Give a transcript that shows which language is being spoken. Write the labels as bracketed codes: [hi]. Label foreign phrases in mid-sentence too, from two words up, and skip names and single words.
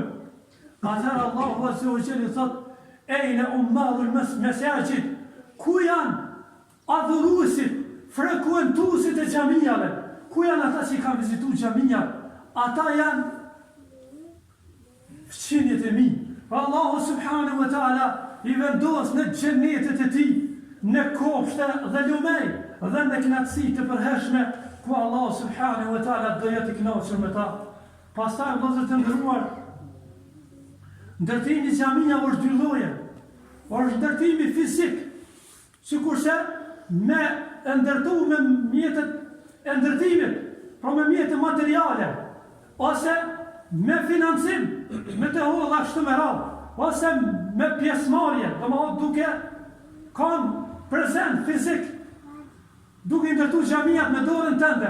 [sq] Atëherë Allahu [ar] عز وجل [sq] thot, [ar] أين عمار المساجد, [sq] ku janë adhuruesit, frekuentuesit e xhamijave, ku janë ata që kanë vizituar xhamia? Ata janë fëqinjet e mi. Allahu [ar] سبحانه وتعالى [sq] i vendos në xhenetet e tij, në kopshte dhe lumej, dhe në knatësi të përhershme, ku Allah [ar] سبحانه وتعالى [sq] do jetë i kënaqur me ta. Pastaj vëllezër të nderuar, ndërtimi i xhamia është dy lloje. Është ndërtimi fizik, sikurse me ndërtu me mjetet e ndërtimit, pra me mjetet materiale, ose me financim, me të hodha ashtu me radhë, ose me pjesëmarrje, domethënë duke kanë prezent fizik, duke ndërtu xhamiat me dorën tënde.